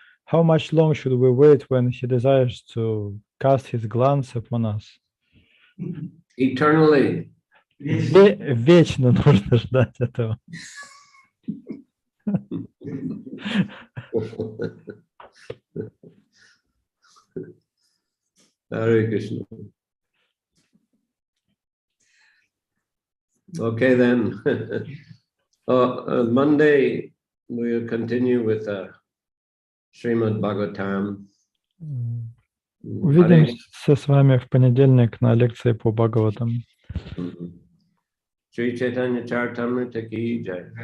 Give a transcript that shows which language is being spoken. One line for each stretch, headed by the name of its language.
English: How much long should we wait when he desires to cast his glance upon us? Eternally.
Russian: Вечно нужно ждать этого.
English: Hare Krishna. Okay, then. Monday, we'll continue with Srimad Bhagavatam.
Russian: Увидимся с вами в понедельник на лекции по Бхагаватам.
Hindi: Шри Чайтанья Чаритамрита ки джай.